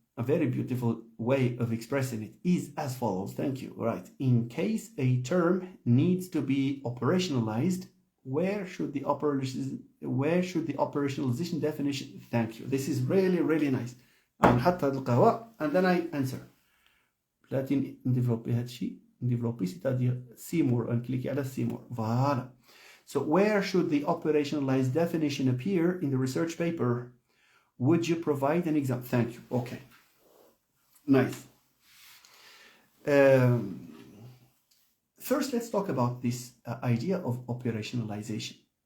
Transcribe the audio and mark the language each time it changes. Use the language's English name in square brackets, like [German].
[English] A very beautiful way of expressing it is as follows. Thank you. Right. In case a term needs to be operationalized, where should the operationalization definition? Thank you. This is really, really nice. [Arabic] نحط هاد القهوة [English] and then I answer. [Arabic] بلاتي نديفلوبي هادشي نديفلوبي [French] c'est-à-dire [English] see more [Arabic] نكليكي على see more. [French] Voilà. [English] So where should the operationalized definition appear in the research paper? Would you provide an example? Thank you. Okay. Nice. First, let's talk about this idea of operationalization.